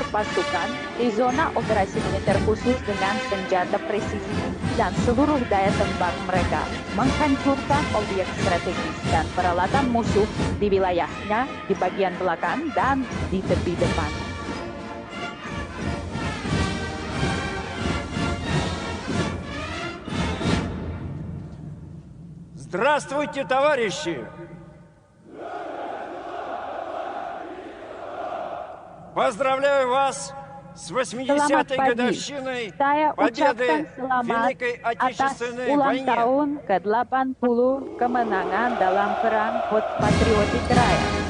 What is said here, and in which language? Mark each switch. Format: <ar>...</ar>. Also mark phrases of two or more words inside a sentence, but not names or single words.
<id>pasukan di zona operasi militer khusus dengan senjata presisi dan seluruh daya tembak mereka menghancurkan objek strategis dan peralatan musuh di wilayahnya, di bagian belakang dan di tepi depan.</id> <ru>Здравствуйте, товарищи! Поздравляю вас с</ru> <id>Selamat</id> <ru>80-й</ru> <id>pagi.</id> <ru>годовщиной</ru> <id>Saya ucapkan</id> <ru>победы в</ru> <id>selamat</id> <ru>Великой</ru> <id>atas</id> <ru>Отечественной</ru> <id>ulang</id> <ru>войне.</ru> <id>tahun ke-80 kemenangan dalam Perang Patriotik Raya.</id>